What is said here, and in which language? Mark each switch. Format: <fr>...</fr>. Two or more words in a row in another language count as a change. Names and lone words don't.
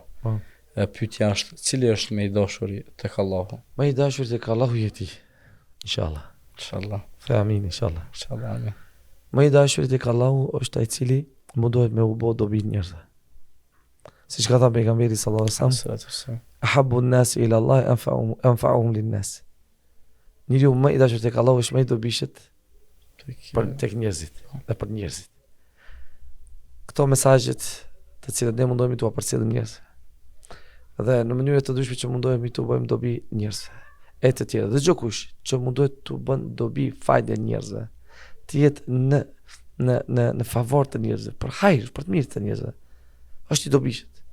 <sq>Pyetja është, cili është më i dashuri tek Allahu? Më i dashur tek Allahu je ti. Inshallah. Inshallah. Amin, inshallah. Inshallah, amin. Më i dashuri tek Allahu është ai cili mundohet me u bë dobi njerëzve. Siç ka thënë pejgamberi</sq> <ar>صلى الله عليه وسلم, أحب الناس إلى الله أنفعهم للناس.</ar> <sq>Njeriu më i dashur tek Allahu është më i dobishët tek njerëzit dhe për njerëzit. Këto mesazhet të cilat ne mundohemi t'u përcjellim njerëzve. Dhe në mënyrë të ndryshme që mundohemi t'u bëjmë dobi njerëzve. E të tjerë, dhe çdo kush që mundohet t'u bën dobi fajde njerëzve, të jetë në favor të njerëzve, për hajër, për të mirë të njerëzve, është i dobishët.</sq>